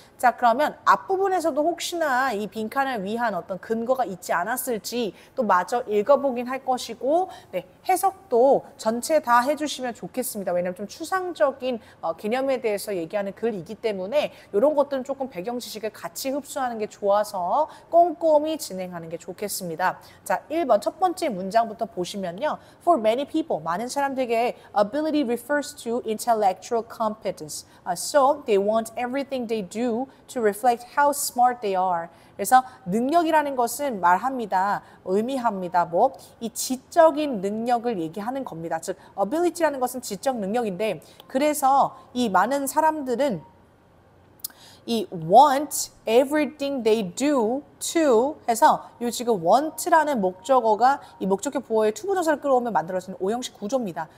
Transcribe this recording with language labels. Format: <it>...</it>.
<ko>자, 그러면 앞부분에서도 혹시나 이 빈칸을 위한 어떤 근거가 있지 않았을지 또 마저 읽어보긴 할 것이고, 네, 해석도 전체 다 해주시면 좋겠습니다. 왜냐하면 좀 추상적인 개념에 대해서 얘기하는 글이기 때문에 이런 것들은 조금 배경 지식을 같이 흡수하는 게 좋아서 꼼꼼히 진행하는 게 좋겠습니다. 자, 1번 첫 번째 문장부터 보시면요.</ko> <en>For many people,</en> <ko>많은 사람들에게</ko> <en>ability refers to intellectual competence. So they want everything they do to reflect how smart they are.</en> <ko>그래서 능력이라는 것은 말합니다. 의미합니다. 뭐 이 지적인 능력을 얘기하는 겁니다. 즉 ability라는 것은 지적 능력인데 그래서 이 많은 사람들은 이</ko> <en>want everything they do to</en> <ko>해서 이 지금 want라는 목적어가 이 목적격 보어의 투부정사를 끌어오면 만들어지는 오형식 구조입니다.</ko>